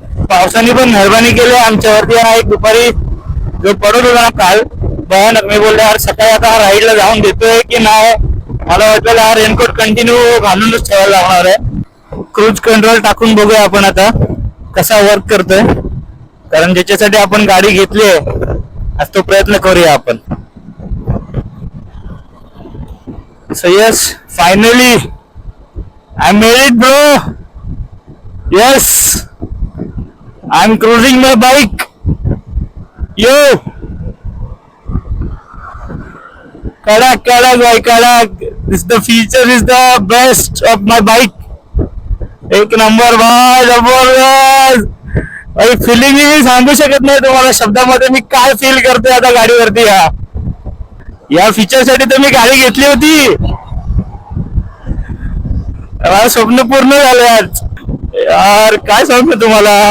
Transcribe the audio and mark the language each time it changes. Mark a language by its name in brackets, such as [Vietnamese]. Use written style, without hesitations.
[Marathi] पावसाने पण मेहरबानी केली आमच्यावरती. हा एक दुपारी जो पडत होता ना काल भयानक, मी बोलले यार सकाळी आता हा राईडला जाऊन देतोय की नाही. मला वाटलं हा रेनकोट कंटिन्यू घालूनच ठेवायला लागणार आहे. क्रूज कंट्रोल टाकून बघूया आपण आता कसा वर्क करतोय, कारण ज्याच्यासाठी आपण गाडी घेतली आहे आज तो प्रयत्न करूया आपण. [English] So yes, finally I made it bro. Yes, I'm cruising my bike. [Marathi] Yo, kadak bhai kadak. [English] The feature is the best of my bike. [Marathi] एक नंबर भाई, जबरदस्त भाई. फिलिंग मी सांगू शकत नाही तुम्हाला शब्दामध्ये मी काय फील करतोय आता गाडीवरती. या फीचर साठी तर मी गाडी घेतली होती. स्वप्न पूर्ण झालं आज यार. काय सांगतो तुम्हाला.